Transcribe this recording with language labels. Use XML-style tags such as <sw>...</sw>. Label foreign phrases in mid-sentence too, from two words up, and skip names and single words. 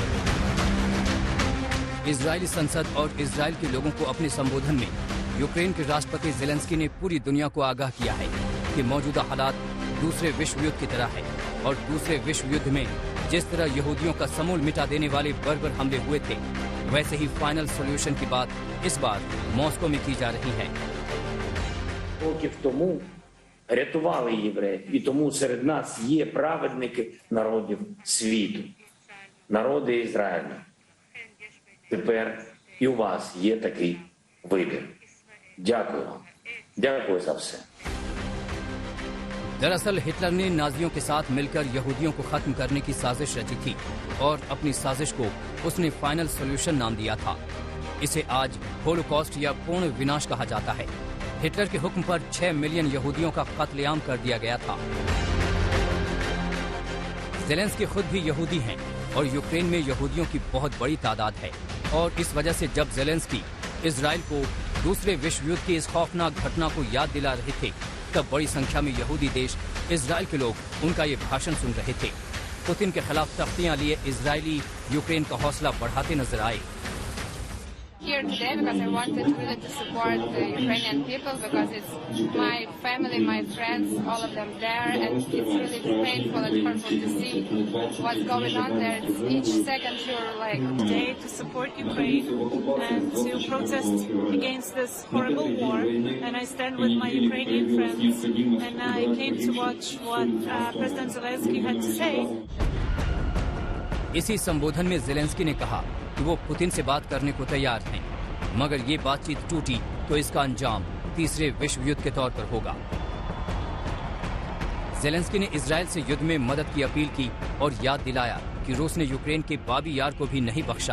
<hi>इजरायली संसद और इजरायल के लोगों को अपने संबोधन में यूक्रेन के राष्ट्रपति ज़ेलेंस्की ने पूरी दुनिया को आगाह किया है कि मौजूदा हालात दूसरे विश्व युद्ध की तरह है, और दूसरे विश्व युद्ध में जिस तरह यहूदियों का समूल मिटा देने वाले बर्बर हमले हुए थे, वैसे ही</hi> <en>final solution</en> <hi>की बात इस बार मॉस्को में की जा रही है।</hi> <uk>Років тому рятували євреїв, і тому серед нас є праведники народів світу, народи Ізраїлю. Тепер і у вас є такий вибір. Дякую вам. Дякую за все.</uk> <hi>दरअसल हिटलर ने नाजियों के साथ मिलकर यहूदियों को खत्म करने की साजिश रची थी, और अपनी साजिश को उसने</hi> <en>final solution</en> <hi>नाम दिया था। इसे आज होलोकॉस्ट या पूर्ण विनाश कहा जाता है। हिटलर के हुक्म पर 6 मिलियन यहूदियों का कत्लेआम कर दिया गया था। ज़ेलेंस्की खुद भी यहूदी हैं, और यूक्रेन में यहूदियों की बहुत बड़ी तादाद है, और इस वजह से जब ज़ेलेंस्की इजराइल को दूसरे विश्व युद्ध की इस खौफनाक घटना को याद दिला रहे थे, तब बड़ी संख्या में यहूदी देश इजराइल के लोग उनका ये भाषण सुन रहे थे। पुतिन के खिलाफ तख्तियां लिए इजरायली यूक्रेन का हौसला बढ़ाते नजर आए।</hi> <en>Here today because I wanted really to support the Ukrainian people, because it's my family, my friends, all of them there, and it's really painful and hurtful to see what's going on there. It's each second you're like Today to support Ukraine and to protest against this horrible war, and I stand with my Ukrainian friends, and I came to watch what President Zelensky had to say.</en> <hi>इसी संबोधन में ज़ेलेंस्की ने कहा कि वो पुतिन से बात करने को तैयार हैं, मगर ये बातचीत टूटी तो इसका अंजाम तीसरे विश्व युद्ध के तौर पर होगा। ज़ेलेंस्की ने इजराइल से युद्ध में मदद की अपील की और याद दिलाया कि रूस ने यूक्रेन के बाबी यार को भी नहीं बख्शा।</hi>